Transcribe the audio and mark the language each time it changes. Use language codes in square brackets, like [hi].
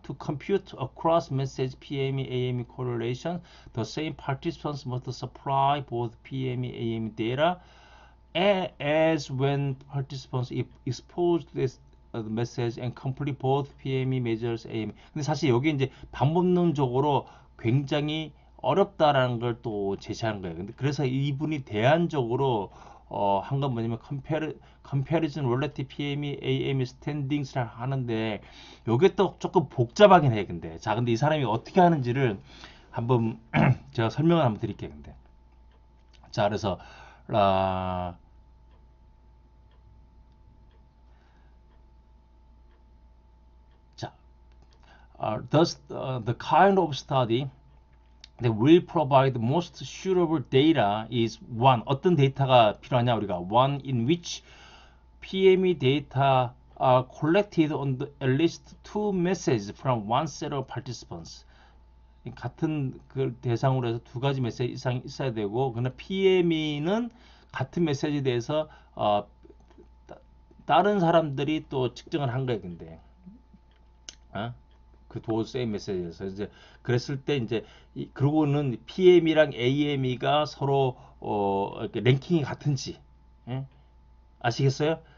[en] To compute across message PME AME correlation, the same participants must supply both PME AME data as when participants exposed to this message and complete both PME measures AME. [ko] 근데 사실 여기 이제 방법론적으로 굉장히 어렵다라는 걸 또 제시한 거예요. 근데 그래서 이분이 대안적으로 한 건 뭐냐면 [en] comparison relative [ko] PME, AME standings를 하는데 요게 또 조금 복잡하긴 해. 근데 자, 근데 이 사람이 어떻게 하는지를 한번 제가 설명을 한번 드릴게요. 근데 자, 그래서 라, 자, [en] thus the kind of study that will provide the most suitable data is one. [ko] 어떤 데이터가 필요하냐 우리가 [en] one in which PME data are collected on at least two messages from one set of participants. [ko] 같은 그 대상으로 해서 두 가지 메시지 이상 있어야 되고, 그러나 PME는 같은 메시지에 대해서 다른 사람들이 또 측정을 한 거예요. 근데 어? 그 도어 세임 메시지에서 이제 그랬을 때 이제 그러고는 PM이랑 AM이가 서로 이렇게 랭킹이 같은지 예? 아시겠어요?